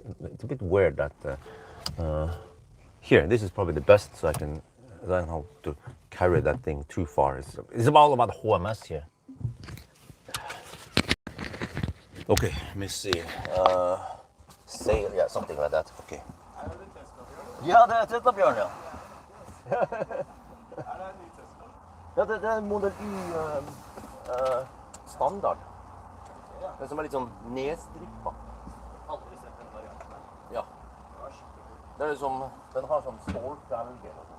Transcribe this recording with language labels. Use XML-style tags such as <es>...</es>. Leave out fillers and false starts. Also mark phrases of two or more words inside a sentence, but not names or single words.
<en>It's a bit weird that here. This is probably the best, so I don't have to carry that thing too far. It's all about HMS here. Okay, let me see. Sail, yeah, something like that.</en> <no>Okay. Ja, det Tesla-bjørn, ja. Ja, det er modell Y standard. Den som er litt sånn nedstrippa. Ja. Det er liksom, den har sånn stålfelger og sånt.</no>